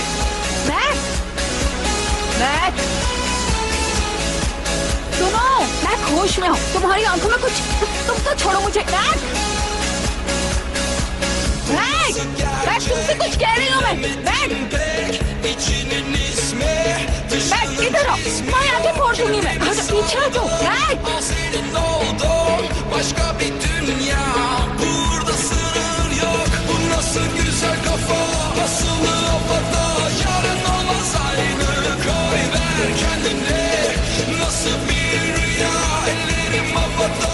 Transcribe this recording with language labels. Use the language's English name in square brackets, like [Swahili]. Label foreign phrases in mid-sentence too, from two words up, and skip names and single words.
[Hindi] मैक, मैक, सुनो, मैक होश में हो, तुम्हारी आंखों में कुछ, तुम तो छोड़ो मुझे। मैक, मैक, मैक, तुमसे कुछ कह रही हूँ मैं। मैक, मैक, इधर आओ, तुम्हारी आंखें फोड़ दूंगी मैं। पीछे हटो। मैक, [Turkish] Başka bir dünya, burada sınır yok. Bu nasıl güzel kafa, asılı havada. Yarın olmaz aynı, koy ver kendine. Nasıl bir rüya, ellerim havada.